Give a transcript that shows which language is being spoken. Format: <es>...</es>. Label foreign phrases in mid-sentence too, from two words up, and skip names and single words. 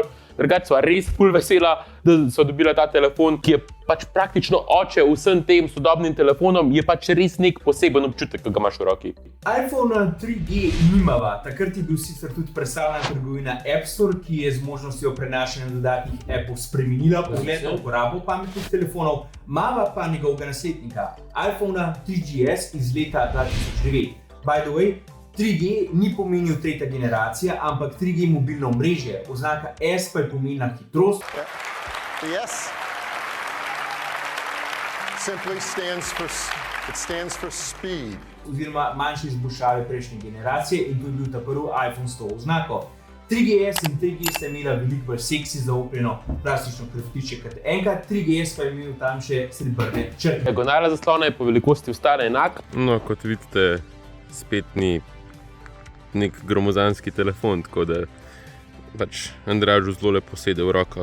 <sl>Drugače sva res ful vesela, da so dobila ta telefon, ki je pač praktično oče vsem tem sodobnim telefonom, je pač res nek poseben občutek, ki ga imaš v roki. iPhone 3G nimava, takrat je bil sicer tudi predstavljena trgovina App Store, ki je z možnostjo prenašanja dodatnih appov spremenila pogled na uporabo pametnih telefonov, mava pa njegovega naslednika, iPhone 3GS iz leta 2009.</sl> <en>By the way,</en> <sl>3G ni pomenil tretja generacija, ampak 3G mobilno omrežje, oznaka S pa je pomenila hitrost.</sl> <en>The S simply stands for speed.</en> <sl>Oziroma manjše izboljšave prejšnje generacije in to je bil ta prvi iPhone s to oznako. 3GS in 3G sta imela veliko bolj seksi zaupljeno plastično hrbtišče kot enkrat, 3GS pa je imel tam še srebrne črke. Diagonala zaslona je po velikosti ostala enak. No, kot vidite, spet ni nek gromozanski telefon, tako da pač Andražu zelo lepo sede v roko.</sl>